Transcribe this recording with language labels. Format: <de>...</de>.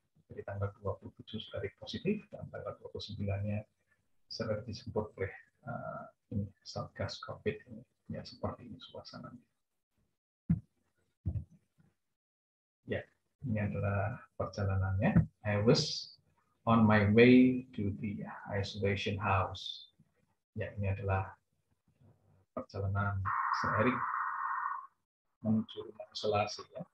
<id>Jadi tanggal 27 sudah positif dan tanggal 29-nya sudah disebut oleh ini Satgas COVID ini. Ya seperti ini suasananya. Ya, ini adalah perjalanannya.</id> <en>I was on my way to the isolation house.</en> <id>Ya, ini adalah perjalanan Sir Erik menuju rumah isolasi ya.</id>